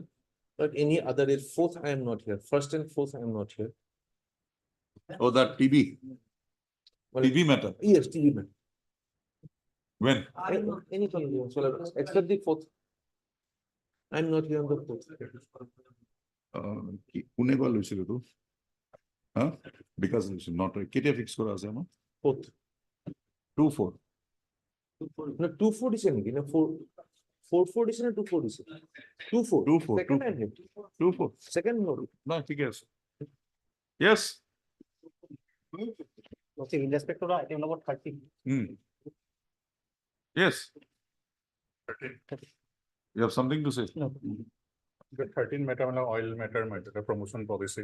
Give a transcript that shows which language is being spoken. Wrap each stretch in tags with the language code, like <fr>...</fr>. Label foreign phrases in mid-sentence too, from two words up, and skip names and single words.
<en>But any other day, 4th, I am not here. 1st and 4th, I am not here. Oh, that TB. Well, TB matter. Yes, TB matter. When? Any time, except the 4th. I'm not here on the 4th.</en> <as>কোনে বা লৈছিল তো?</as> <en>Huh? Because it's not</en> <as>কেতিয়া fix করা আছে আমার?</as> <en>4th. 2/4. No, 2/4 is anything. No, 4/4 is not 2/4 is. 2/4. 2/4. Second I'm here. 2/4. Second no. No,</en> <as>ঠিক আছে.</as> <en>Yes. Okay, in respect to item number 30. Yes. You have something to say? No. The 13 matter, oil matter, promotion policy.</en>